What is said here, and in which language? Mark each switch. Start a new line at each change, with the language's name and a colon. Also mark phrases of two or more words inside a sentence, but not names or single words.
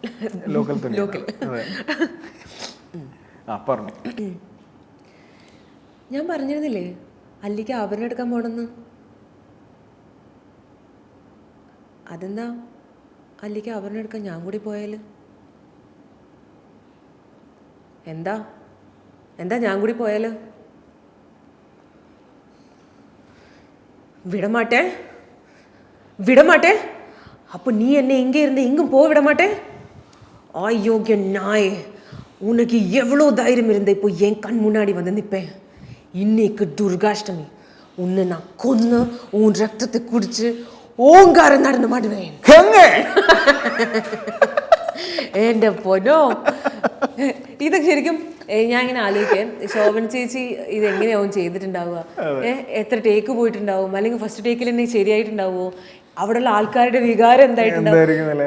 Malayalam: ഞാൻ പറഞ്ഞിരുന്നില്ലേ അല്ലിക്ക് ആഭരണം എടുക്കാൻ പോണെന്ന്? അതെന്താ അല്ലിക്ക് ആഭരണം എടുക്കാൻ ഞാൻ കൂടി പോയാല്? എന്താ ഞാൻ കൂടി പോയാല്?
Tamil: விடமாட்டே. அப்போ நீ என்ன இங்கே இருந்து இங்கும் போக விட மாட்டே? அயோக்கிய நாயே, உனக்கு எவ்வளோ தைரியம் இருந்த இப்போ என் கண் முன்னாடி வந்து நிற்பேன். இன்னைக்கு துர்காஷ்டமி. உன்னை நான் கொன்னு உன் ரத்தத்தை குடிச்சு ஓங்காரம் நடந்து மாட்டுவேன்.
Malayalam: എൻ്റെ പൊന്നോ, ഇതൊക്കെ ശരിക്കും ഞാൻ ഇങ്ങനെ ആലോചിക്കാൻ. ശോഭന ചേച്ചി ഇതെങ്ങനെയാവും ചെയ്തിട്ടുണ്ടാവുക? എത്ര ടേക്ക് പോയിട്ടുണ്ടാവും? അല്ലെങ്കിൽ
English: first take
Malayalam: തന്നെ ശരിയായിട്ടുണ്ടാവുമോ? അവിടെയുള്ള ആൾക്കാരുടെ വികാരം എന്തായിട്ടുണ്ടാവും?